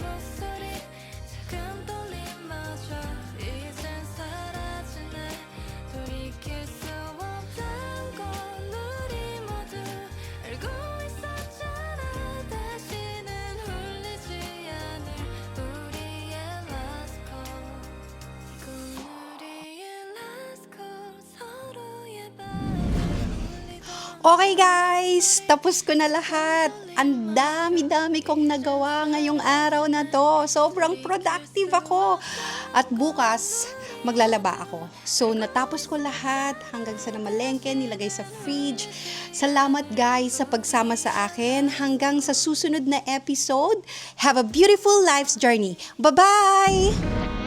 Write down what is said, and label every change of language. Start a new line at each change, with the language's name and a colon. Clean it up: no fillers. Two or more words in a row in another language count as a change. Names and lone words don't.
Korean: 목소리 작은 떨림마저 이젠 사라지네 돌이킬 수 없단 건 우리 모두 알고 있었잖아 다시는 울리지 않을 우리의
English: Let's go
Korean: 이건 우리의
English: Let's go
Korean: 서로의 밤을 울리던
English: Okay guys,
Filipino: tapos ko na lahat. Ang dami-dami kong nagawa ngayong araw na to. Sobrang productive ako. At bukas, maglalaba ako. So, natapos ko lahat hanggang sa namalengke, nilagay sa fridge. Salamat guys sa pagsama sa akin. Hanggang sa susunod na episode.
English: Have a beautiful life's journey. Bye-bye!